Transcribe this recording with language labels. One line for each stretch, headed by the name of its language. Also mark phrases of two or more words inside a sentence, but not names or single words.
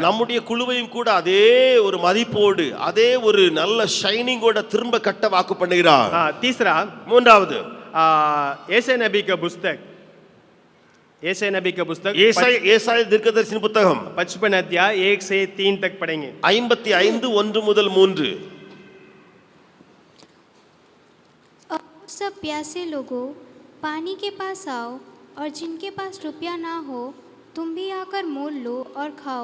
Tamil: நம்முடைய குழுவையும் கூட அதே ஒரு மதிப்போடு அதே ஒரு நல்ல ஷைனிங்கோட திரும்ப கட்ட வாக்கு பண்ணுகிறார்.
Hindi: तीसरा,
Tamil: மூன்றாவது
Hindi: ऐसे नबी का पुस्तक, ऐसे नबी का पुस्तक
Tamil: ஏசாயா தீர்க்கதரிசியின் புத்தகம்
Hindi: 55 अध्याय 1 से 3 तक पढ़ेंगे।
Tamil: 55 1 முதல் 3.
Hindi: और सब प्यासे लोगों, पानी के पास आओ, और जिनके पास रुपया ना हो तुम भी आकर मोल लो और खाओ।